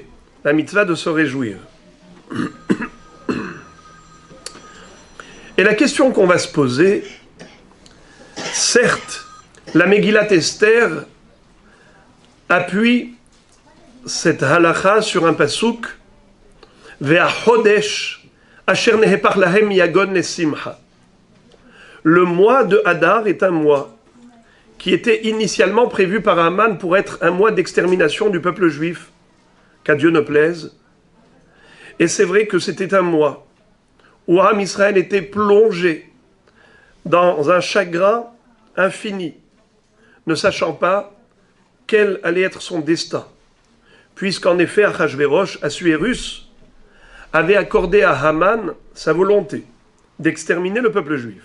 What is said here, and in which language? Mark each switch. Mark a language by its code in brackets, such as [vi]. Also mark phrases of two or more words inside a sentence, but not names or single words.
[fr] La mitzvah de se réjouir. Et la question qu'on va se poser, certes, la Megillat Esther appuie cette halakha sur un pasuk [he] והחודש אשר נהפך להם יגון לשמחה. [fr] Le mois de Hadar est un mois qui était initialement prévu par Haman pour être un mois d'extermination du peuple juif, qu'à Dieu ne plaise. Et c'est vrai que c'était un mois où Am Israël était plongé dans un chagrin infini, ne sachant pas quel allait être son destin, puisqu'en effet Achashverosh, Assuérus, avait accordé à Haman sa volonté d'exterminer le peuple juif.